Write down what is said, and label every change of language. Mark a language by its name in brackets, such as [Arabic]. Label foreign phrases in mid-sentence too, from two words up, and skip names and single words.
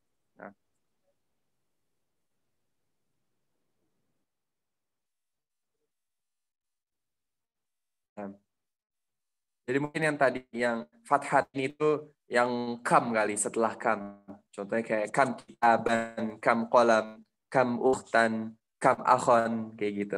[Indonesian] Nah. Jadi mungkin yang tadi yang fathat itu yang kam kali setelah kam. Contohnya kayak [Arabic] kam kitaban, kam qalam, kam ukhtan, kam akhon, [Indonesian] kayak gitu.